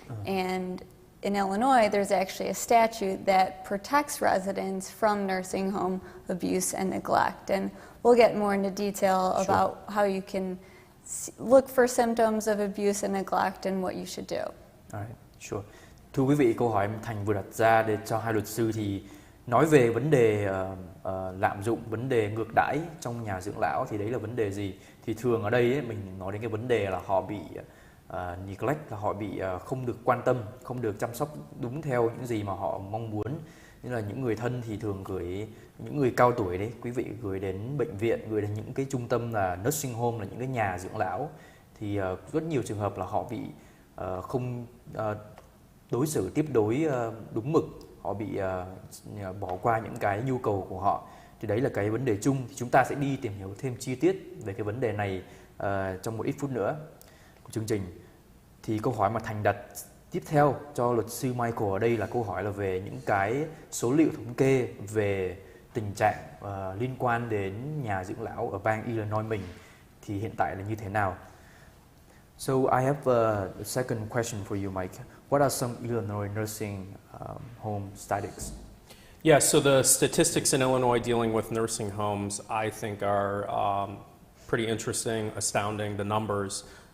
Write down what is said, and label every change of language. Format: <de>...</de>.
<en>And in Illinois, there's actually a statute that protects residents from nursing home abuse and neglect. And we'll get more into detail about how you can look for symptoms of abuse and neglect and what you should do. All right, sure.</en> <vi>Thưa quý vị, câu hỏi Thành vừa đặt ra để cho hai luật sư thì nói về vấn đề lạm dụng, vấn đề ngược đãi trong nhà dưỡng lão thì đấy là vấn đề gì? Thì thường ở đây mình nói đến cái vấn đề là họ bị neglect, là họ bị không được quan tâm, không được chăm sóc đúng theo những gì mà họ mong muốn. Như là những người thân thì thường gửi những người cao tuổi đấy, quý vị gửi đến bệnh viện, gửi đến những cái trung tâm là nursing home, là những cái nhà dưỡng lão. Thì rất nhiều trường hợp là họ bị không đối xử tiếp đối đúng mực, họ bị bỏ qua những cái nhu cầu của họ. Thì đấy là cái vấn đề chung. Thì chúng ta sẽ đi tìm hiểu thêm chi tiết về cái vấn đề này trong một ít phút nữa của chương trình. Thì câu hỏi mà Thành đặt tiếp theo cho luật sư Michael ở đây là câu hỏi là về những cái số liệu thống kê về tình trạng liên quan đến nhà dưỡng lão ở bang Illinois mình thì hiện tại là như thế nào.</vi> <en>So I have a second question for you, Mike. What are some Illinois nursing home statistics? Yeah, so the statistics in Illinois dealing with nursing homes, I think, are pretty interesting, astounding, the numbers.</en>